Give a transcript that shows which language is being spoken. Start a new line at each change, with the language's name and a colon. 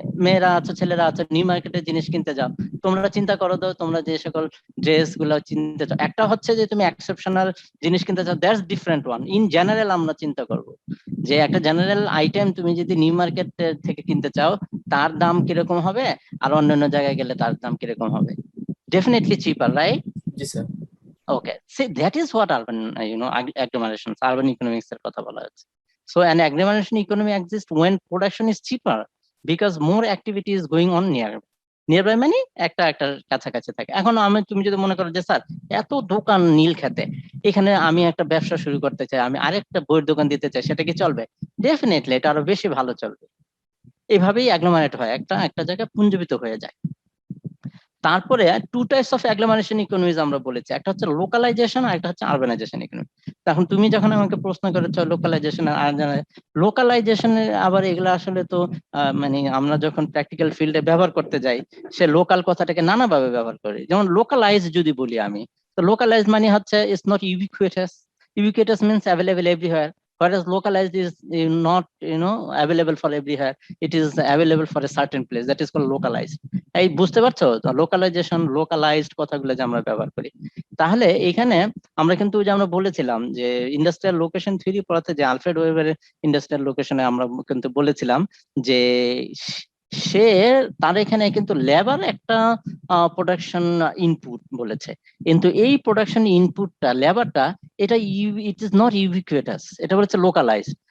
Bangla: মেয়েরা আছো ছেলেরা আছো নিউ মার্কেটে জিনিস কিনতে যাও, তোমরা চিন্তা করো তো তোমরা যে সকল ড্রেস গুলো কিনতে চাও, একটা হচ্ছে যে তুমি এক্সেপশনাল জিনিস কিনতে চাও,
English: That's different one.
Bangla: In general আমরা চিন্তা করব যে একটা জেনারেল আইটেম তুমি যদি নিউ মার্কেট থেকে কিনতে চাও তার দাম কিরকম হবে আর অন্যান্য জায়গায় গেলে তার দাম কিরকম হবে?
English: Definitely cheaper, right?
Bangla: G sir.
English: Okay, see that is what urban, agglomerations, urban economics
Bangla: এর কথা বলা হচ্ছে.
English: So an agglomeration economy exists when production is cheaper because more activity is going on nearby
Bangla: মানে একটা কাছাকাছি থাকে। এখন তুমি যদি মনে করো যে স্যার এত দোকান নীল খেতে, এখানে আমি একটা ব্যবসা শুরু করতে চাই, আমি আরেকটা বইয়ের দোকান দিতে চাই, সেটা কি চলবে? ডেফিনেটলি এটা আরো বেশি ভালো চলবে। এভাবেই অ্যাগ্লোমারেট হয়, একটা জায়গায় পুঞ্জীবিত হয়ে যায়। তারপরে
English: two types of agglomeration economies
Bangla: আমরা বলেছি, একটা হচ্ছে লোকালাইজেশন আর একটা হচ্ছে আরবানাইজেশন ইকোনমি। এখন তুমি যখন আমাকে প্রশ্ন করেছো লোকালাইজেশন আর লোকালাইজেশনের আবার এগুলো আসলে তো মানে আমরা যখন প্র্যাকটিক্যাল ফিল্ডে ব্যবহার করতে যাই সে লোকাল কথাটাকে নানাভাবে ব্যবহার করি। যেমন লোকালাইজ যদি বলি আমি, তো লোকালাইজ মানে হচ্ছে
English: It's not ubiquitous. Ubiquitous means available everywhere, whereas localized is not available for everywhere, it is available for a certain place, that is called localized.
Bangla: এই বুঝতে পারছো লোকালাইজেশন লোকালাইজড কথাগুলো যে আমরা ব্যবহার করি। তাহলে এখানে আমরা কিন্তু যে আমরা বলেছিলাম যে ইন্ডাস্ট্রিয়াল লোকেশন থিওরি পড়াতে যে আলফ্রেড ওয়েবারের ইন্ডাস্ট্রিয়াল লোকেশনে আমরা কিন্তু বলেছিলাম যে সে তার এখানে কিন্তু লেবার একটা প্রোডাকশন ইনপুট বলেছে, কিন্তু এই প্রোডাকশন ইনপুটটা লেবারটা এটা
English: it is not ubiquitous,
Bangla: এটা বলেছে লোকালাইজড।